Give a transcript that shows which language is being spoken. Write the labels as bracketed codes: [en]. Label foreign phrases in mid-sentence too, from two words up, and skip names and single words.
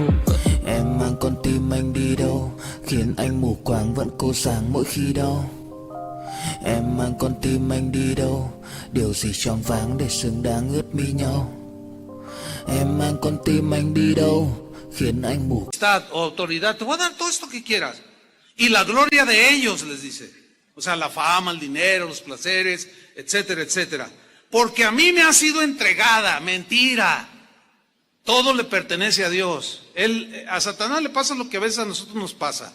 [vi] Em mang con tim anh đi đâu, khiến anh mù quáng vẫn cố sáng mỗi khi đau. Em mang con tim anh đi đâu, điều gì choáng váng để xứng đáng ướt mi nhau. Em mang con tim anh đi đâu, khiến anh mù. [es] Autoridad, te voy a dar todo esto que quieras. Y la gloria de ellos, les dice. O sea, la fama, el dinero, los placeres, etcétera, etcétera. Porque a mí me ha sido entregada, mentira. Todo le pertenece a Dios. A Satanás le pasa lo que a veces a nosotros nos pasa.